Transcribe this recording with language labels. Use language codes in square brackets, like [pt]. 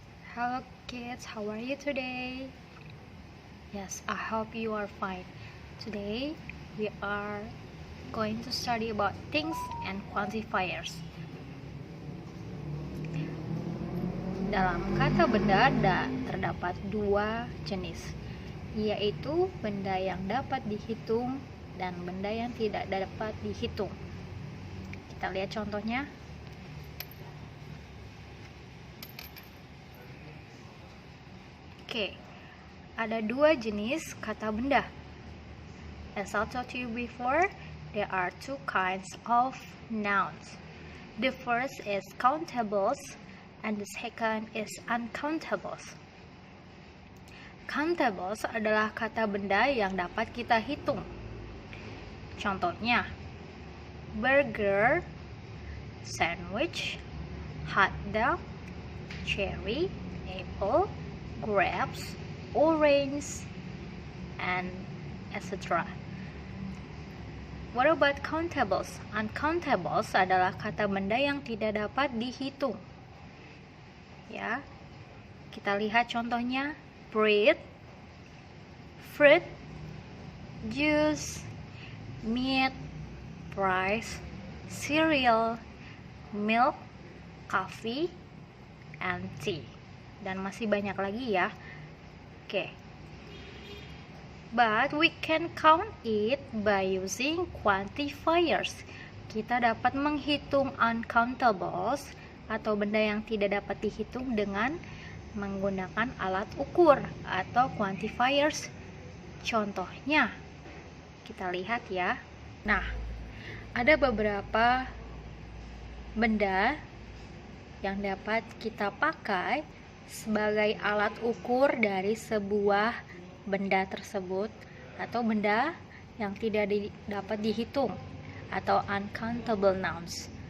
[en] Hello kids, how are you today? Yes, I hope you are fine. Today we are going to study about things and quantifiers. [id] Dalam kata benda terdapat dua jenis, yaitu benda yang dapat dihitung dan benda yang tidak dapat dihitung. Kita lihat contohnya. Oke, ada dua jenis kata benda. [en] As I told you before, there are two kinds of nouns. The first is countables and the second is uncountables. [id] Countables adalah kata benda yang dapat kita hitung. Contohnya, [en] burger, sandwich, hot dog, cherry, apple, grapes, orange, and etc. What about countables? [id] Uncountables adalah kata benda yang tidak dapat dihitung. Ya, kita lihat contohnya: [en] bread, fruit, juice, meat, rice, cereal, milk, coffee, and tea. [id] Dan masih banyak lagi ya. Oke. [en] But we can count it by using quantifiers. [id] Kita dapat menghitung uncountables atau benda yang tidak dapat dihitung dengan menggunakan alat ukur atau quantifiers. Contohnya, kita lihat ya. Nah, ada beberapa benda yang dapat kita pakai sebagai alat ukur dari sebuah benda tersebut atau benda yang tidak dapat dihitung atau uncountable nouns.